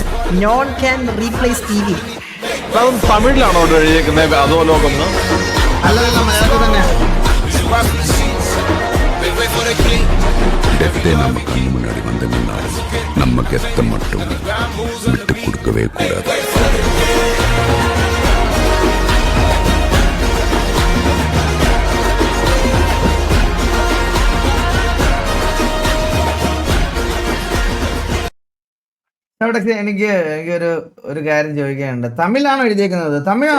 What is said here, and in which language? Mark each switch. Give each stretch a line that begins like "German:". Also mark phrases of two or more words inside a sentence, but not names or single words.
English: None can replace TV.
Malayalam: തമിഴിലാണോ എഴുതിയേക്കുന്നത് അതോ ലോകം? അല്ലല്ല, മലയാളത്തിൽ തന്നെ.
Tamil: நம்ம கண்ணு முன்னாடி வந்து நின்னாலும் நம்ம கெத்த மட்டும் விட்டு கொடுக்கவே கூடாது.
Malayalam: അവിടെ എനിക്ക് ഒരു കാര്യം ചോദിക്കാനുണ്ട്. തമിഴാണോ എഴുതിയേക്കുന്നത്? തമിഴാണോടാ?